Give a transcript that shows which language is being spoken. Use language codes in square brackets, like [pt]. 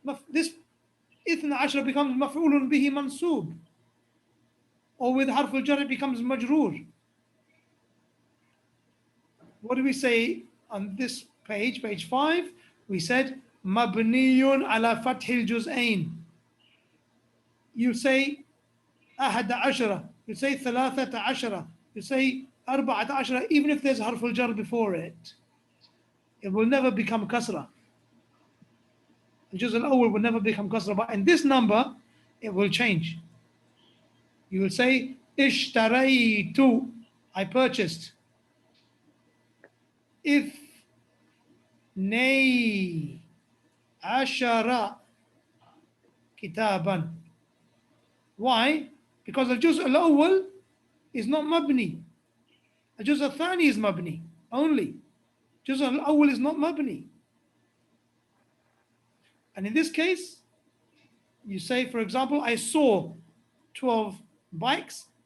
[en] This 12 becomes مفعول به منصوب. Or with حرف الجر it becomes مجرور. What do we say on this page, page 5? We said [ar] مبني على فتح الجزئين. [en] You say [ar] أحد عشرة, [en] you say [ar] ثلاثة عشرة, [en] you say [ar] أربعة عشرة, [en] even if there's حرف الجر before it, it will never become kasra. الجزء الأول will never become kasra, but in this number, it will change. You will say اشتريت, I purchased. [ar] اثني عشر كتابا. Why? [en] Because الجزء الأول is not مبني. [ar] الجزء الثاني is مبني only. الجزء الأول is not مبني. [en] And in this case, you say, for example, I saw 12 bikes.